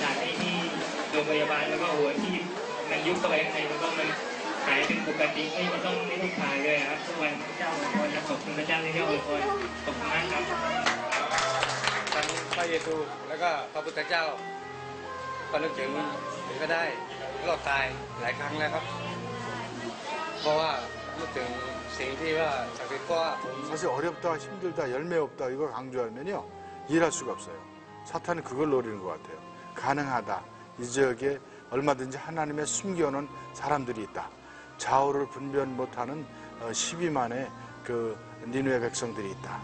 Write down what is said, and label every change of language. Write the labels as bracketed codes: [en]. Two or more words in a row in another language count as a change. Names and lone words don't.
[th] จากที่โรงพยาบาลแล้วก็หัวที่มันยุบเข้าไปข้างในแล้วก็มันหายเป็นปกติไม่ต้องถ่ายเลยครับทุกวันพระเจ้าขอจะขอบคุณพระเจ้าที่ได้อวยพรขอบคุณมากครับทั้งพระเยซูแล้วก็พระพุทธเจ้าก็นึกถึงหรือก็ได้รอดตายหลายครั้งแล้วครับเพราะว่านึกถึงสิ่งที่ว่าศักดิ์สิทธิ์ก็ [ko] 사실 어렵다, 힘들다, 열매 없다 이걸 강조하면요 일할 수가 없어요. 사탄은 그걸 노리는 것 같아요. 가능하다. 이 지역에 얼마든지 하나님의 숨겨놓은 사람들이 있다. 좌우를 분별 못하는 12만의 그 니누의 백성들이 있다.